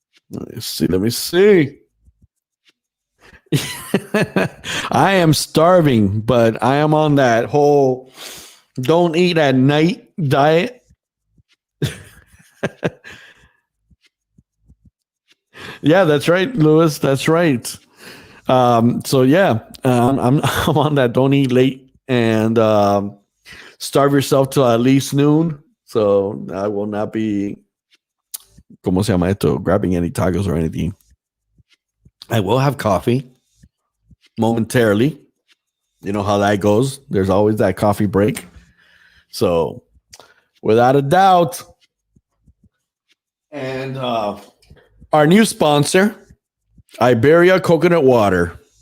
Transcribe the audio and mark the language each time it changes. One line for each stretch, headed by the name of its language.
English: Let me see. I am starving, but I am on that whole don't eat at night diet. Yeah, that's right, Louis. That's right. So yeah, I'm on that don't eat late and starve yourself till at least noon. So I will not be
Spanish: ¿cómo se llama esto?
English: Grabbing any tacos or anything. I will have coffee momentarily. You know how that goes. There's always that coffee break. So, without a doubt, and our new sponsor, Iberia Coconut Water.